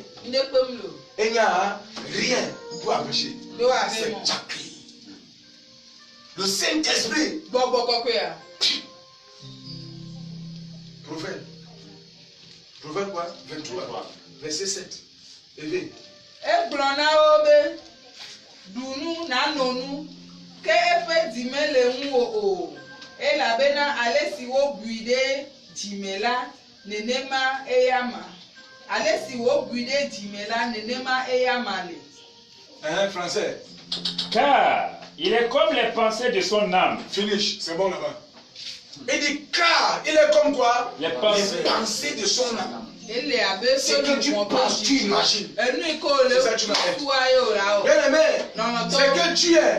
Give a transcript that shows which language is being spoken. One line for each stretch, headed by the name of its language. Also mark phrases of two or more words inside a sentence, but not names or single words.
French: Il n'y a rien pour empêcher. C'est Jacques. Le Saint-Esprit. Proverbe. Proverbe quoi? 23. Verset 7. Éveille.
Ewe: Ke efe dime le ŋu o elabena ale si wo bui ɖe dzime la nenema eyama ale si wo bui ɖe dzime la nenema eyama le.
French: Français. Car il est comme les pensées de son âme. Finish, c'est bon là-bas. Il dit car il est comme quoi? Les pensées de son âme. C'est que tu penses, tu imagines. C'est ça que tu vas être. Bien aimé, c'est que tu es.